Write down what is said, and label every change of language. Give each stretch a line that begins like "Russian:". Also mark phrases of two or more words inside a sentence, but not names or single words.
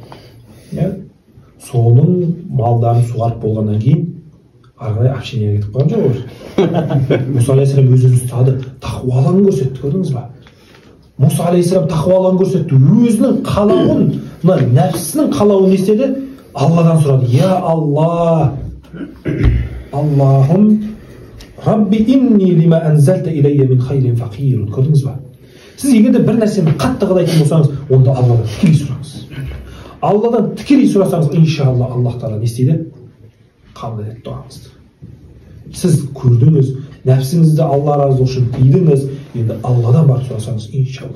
Kazakh: Соның малдарын суарып болғаннан кейін ары қарай общениеге кетіп қалған жоқ олар. Мұса алейхиссалам өз-өзін ұстады, тақуалығын көрсетті, көрдіңіз ба? Мұса алейхиссалам тақуалығын көрсетті, өзінің қалауын, мына нәпсінің қалауын не істеді? Алладан сұрады: "Я Алла, Аллахым,
Arabic: رب إني لما أنزلت إلي من خير فقير."
Kazakh: Көрдіңіз ба? Сіз егер де бір нәрсені қатты қалайтын болсаңыз, онда Алладан тікелей сұраңыз. Алладан тікелей сұрасаңыз, иншалла Аллах Тағала не істейді? Қабыл етеді дұғаңызды. Сіз көрдіңіз, нәпсіңізді Алла разы үшін тыйдыңыз, енді Алладан барып сұрасаңыз, иншалла.